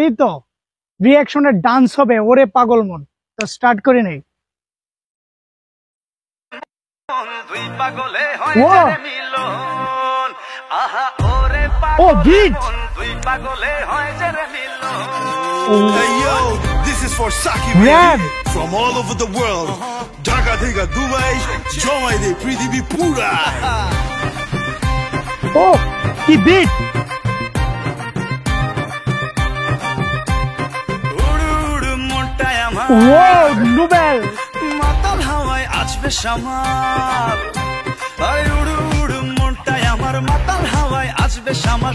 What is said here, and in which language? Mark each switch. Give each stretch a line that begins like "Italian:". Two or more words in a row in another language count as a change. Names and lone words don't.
Bangla: তো
English: reaction-e dance
Bangla: হবে ওরে পাগল মন। তো স্টার্ট করে নেই। দুই পাগলে হয় যে রে মিলন, আহা ওরে
English: Oh, beat!
Bangla: পাগল দুই পাগলে হয় যে রে মিলন।
English: Hey yo, this is for Saki Rap. from all over the world.
Bangla: ঢাকা থেকে দুবাই, জমাই দে পৃথিবী পুরা. Oh, কি বিট! উড়ু উড়ু মনটায় আমার Wow, নোবেল! মাতাল হাওয়ায় আসবে সামাল। আরে উড়ু উড়ু মনটায় আমার মাতাল হাওয়ায় আসবে সামাল।